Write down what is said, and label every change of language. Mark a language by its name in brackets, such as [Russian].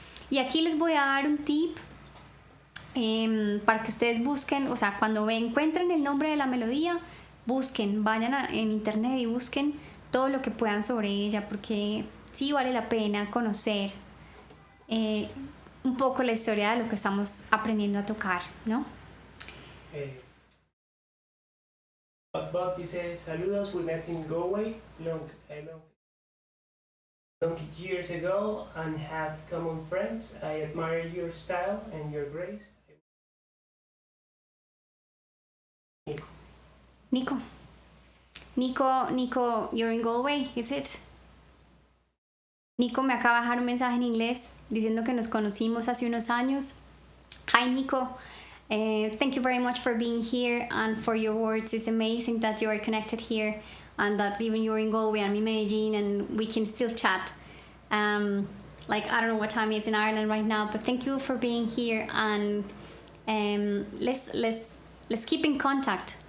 [Spanish] Y aquí les voy a dar un tip para que ustedes busquen, o sea, cuando encuentren el nombre de la melodía, busquen, vayan en internet y busquen todo lo que puedan sobre ella porque sí vale la pena conocer un poco la historia de lo que estamos aprendiendo a tocar, ¿no? [English] Bob [Spanish] dice, saludos, [English] we met in Galway long years ago and have common friends. I admire your style and your grace. Nico. Nico, you're in Galway, is it? [Spanish] Nico me acaba de dejar un mensaje en inglés diciendo que nos conocimos hace unos años. [English] Hi, Nico. Thank you very much for being here and for your words. It's amazing that you are connected here and that even you're in Galway, I'm in Medellin, and we can still chat. Like, I don't know what time it is in Ireland right now, but thank you for being here, and let's keep in contact.